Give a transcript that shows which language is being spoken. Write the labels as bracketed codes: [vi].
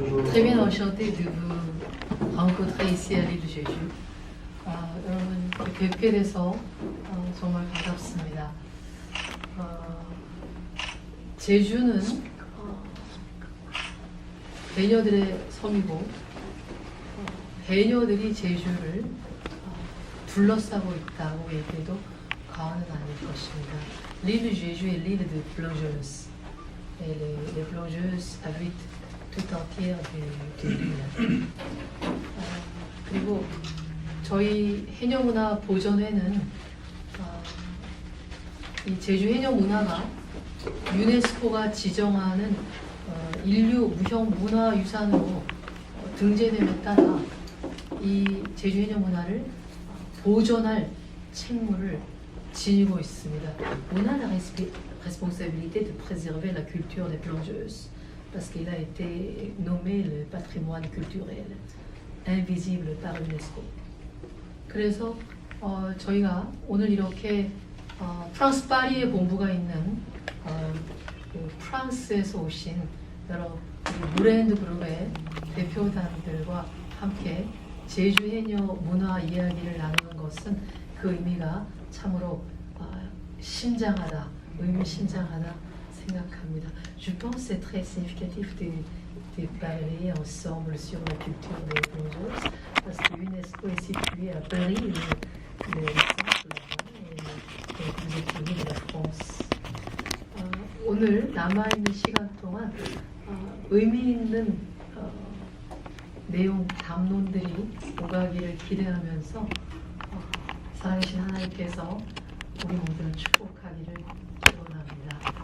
[fr] Très bien enchanté de vous rencontrer ici à l'île de Jeju. [ko] 여러분 뵙게 돼서 정말 반갑습니다. 제주는 해녀들의 섬이고 해녀들이 제주를 둘러싸고 있다고 얘기해도 과언은 아닐 것입니다. [fr] L'île de Jeju est l'île de plongeuses. Et les plongeuses habitent tout entière de l'île. [ko] 그리고 저희 해녀문화 보존회는 이 제주 해녀 문화가 유네스코가 지정하는 인류 무형 문화유산으로 등재됨에 따라 이 제주 해녀 문화를 보존할 책무를 지니고 있습니다. [fr] On a la responsabilité de préserver la culture des plongeuses parce qu'il a été nommé le patrimoine culturel invisible par l'UNESCO. [ko] 그래서 저희가 오늘 이렇게 프랑스 파리에 본부가 있는 그 프랑스에서 오신 여러 무랜드 그룹의 대표단들과 함께 제주 해녀 문화 이야기를 나누는 것은 그 의미가 참으로 심장하다, 의미심장하다 생각합니다. [fr] Je pense c'est très significatif de parler ensemble sur la culture des plongeuses parce que l'UNESCO est situé à Paris, le centre là-bas, et vous êtes venus de la France. [ko] 오늘 남아있는 시간 동안 의미 있는 내용, 담론들이 오가기를 기대하면서 살아계신 하나님께서 우리 모두를 축복하기를 기원합니다.